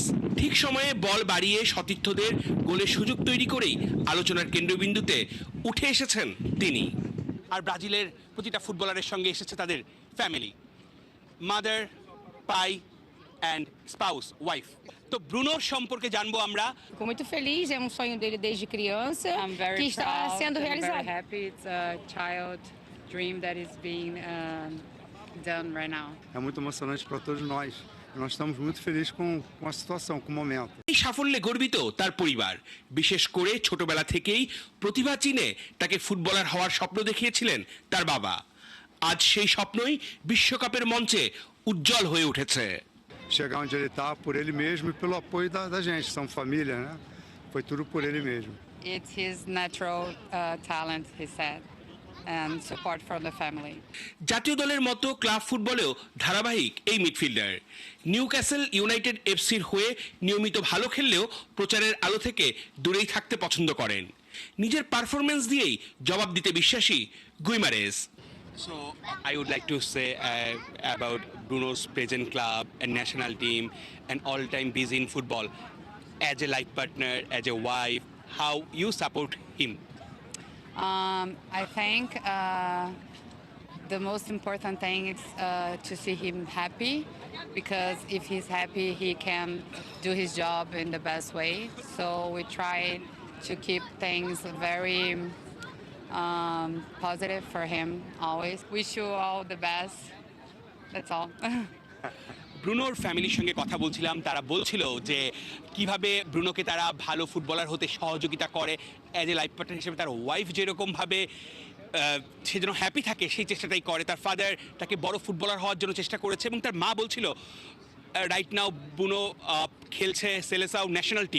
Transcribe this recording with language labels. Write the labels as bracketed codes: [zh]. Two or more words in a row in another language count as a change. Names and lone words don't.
[bn] ঠিক সময়ে বল বাড়িয়ে সতীর্থদের গোলের সুযোগ তৈরি করেই আলোচনার কেন্দ্রবিন্দুতে উঠে এসেছেন তিনি। আর ব্রাজিলের প্রতিটা ফুটবলারের সঙ্গে এসেছে তাদের [en] family, mother, pai and spouse, wife. [bn] তো ব্রুনোর সম্পর্কে জানবো আমরা। [pt] Fico muito feliz, é sonho dele desde criança [en] I'm very [pt] que está [en] proud, [pt] sendo [en] I'm [pt] realizado. [en] very happy. It's a child dream that is being done right now. [pt] É muito emocionante para todos nós. Nós estamos muito felizes com a situação, com o momento. [bn] এই সাফল্যে গর্বিত তার পরিবার, বিশেষ করে ছোটবেলা থেকেই প্রতিভা চিনে তাকে ফুটবলার হওয়ার স্বপ্ন দেখিয়েছিলেন তার বাবা। আজ সেই স্বপ্নই বিশ্বকাপের মঞ্চে উজ্জ্বল হয়ে উঠেছে। [pt] Chegar onde ele está por ele mesmo e pelo apoio da gente, são família, né? Foi tudo por ele mesmo. [en] It's his natural talent, he said, and support from the family. [bn] জাতীয় দলের মতো ক্লাব ফুটবলেও ধারাবাহিক এই মিডফিল্ডার। নিউক্যাসল ইউনাইটেড এফসির হয়ে নিয়মিত ভালো খেললেও প্রচারের আলো থেকে দূরেই থাকতে পছন্দ করেন। নিজের পারফরমেন্স দিয়েই জবাব দিতে বিশ্বাসী গুইমারেস। [en] So I would like to say about Bruno's present club and national team and all-time busy in football. As a life partner, as a wife, how you support him? I think the most important thing is to see him happy, because if he's happy, he can do his job in the best way. So we try to keep things very positive for him always. Wish you all the best. That's all. [bn] ব্রুনোর ফ্যামিলির সঙ্গে কথা বলছিলাম, তারা বলছিল যে কিভাবে ব্রুনোকে তারা ভালো ফুটবলার হতে সহযোগিতা করে। [en] as a life partner [bn] হিসেবে তার ওয়াইফ যেরকমভাবে সে যেন হ্যাপি থাকে সেই চেষ্টাটাই করে। তার ফাদার তাকে বড় ফুটবলার হওয়ার জন্য চেষ্টা করেছে, এবং তার মা বলছিল [en] right now [bn] ব্রুনো খেলছে সেলেসাও [en] national team.